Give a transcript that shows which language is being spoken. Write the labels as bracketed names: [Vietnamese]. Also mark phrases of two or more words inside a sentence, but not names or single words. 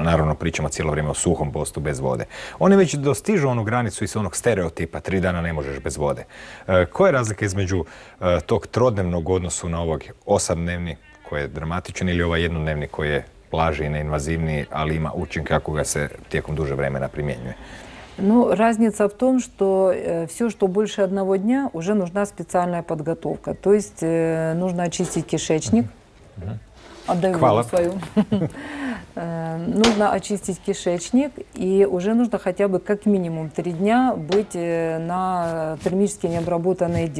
[Croatian] Naravno pričamo cijelo vrijeme o suhom postu bez vode. Oni već dostižu onu granicu iz onog stereotipa 3 dana ne možeš bez vode. Koja je razlika između tog trodnevnog odnosu na ovog 8-dnevni koji je dramatičan ili ovaj jednodnevni koji je blaži i neinvazivniji, ali ima učinke ako ga se tijekom duže vremena primjenjuje? [Russian] Разница в том, что все, что больше 1 дня, уже нужна специальная подготовка. То есть нужно очистить кишечник. Отдаю вам свою. Нужно очистить кишечник, и уже нужно хотя бы как минимум 3 дня быть на термически необработанной еде.